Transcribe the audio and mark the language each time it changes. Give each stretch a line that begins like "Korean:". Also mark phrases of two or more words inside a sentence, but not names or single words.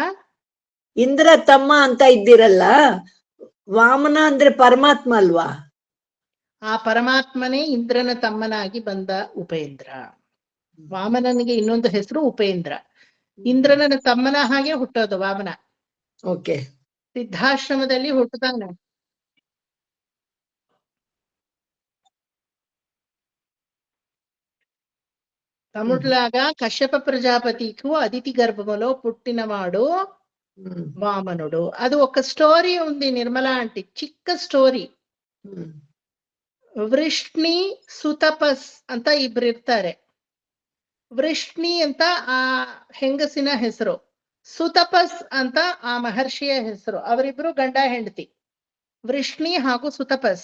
Kannada: ಇಂದ್ರ ತಮ್ಮ ಅಂತ ಇದ್ದೀರಲ್ಲ, ವಾಮನ ಅಂದ್ರೆ ಪರಮಾತ್ಮ ಅಲ್ವಾ? ಆ ಪರಮಾತ್ಮನೇ ಇಂದ್ರನ ತಮ್ಮನಾಗಿ ಬಂದ ಉಪೇಂದ್ರ. ವಾಮನನಿಗೆ ಇನ್ನೊಂದು ಹೆಸರು ಉಪೇಂದ್ರ. ಇಂದ್ರನ ತಮ್ಮನ ಹಾಗೆ ಹುಟ್ಟೋದು ವಾಮನ. ಓಕೆ. ಸಿದ್ಧಾಶ್ರಮದಲ್ಲಿ ಹುಟ್ಟುತ್ತಾನೆ.
Telugu: తమిళలాగా కశ్యప ప్రజాపతికు అదితి గర్భములో పుట్టినవాడు వామనుడు. అది ఒక స్టోరీ ఉంది నిర్మలా ఆంటీ, చిక్క స్టోరీ.
Kannada: ವೃಷ್ಣಿ ಸುತಪಸ್ ಅಂತ ಇಬ್ರು ಇರ್ತಾರೆ. ವೃಷ್ಣಿ ಅಂತ ಆ ಹೆಂಗಸಿನ ಹೆಸರು, ಸುತಪಸ್ ಅಂತ ಆ ಮಹರ್ಷಿಯ ಹೆಸರು. ಅವರಿಬ್ರು ಗಂಡ ಹೆಂಡತಿ, ವೃಷ್ಣಿ ಹಾಗೂ ಸುತಪಸ್.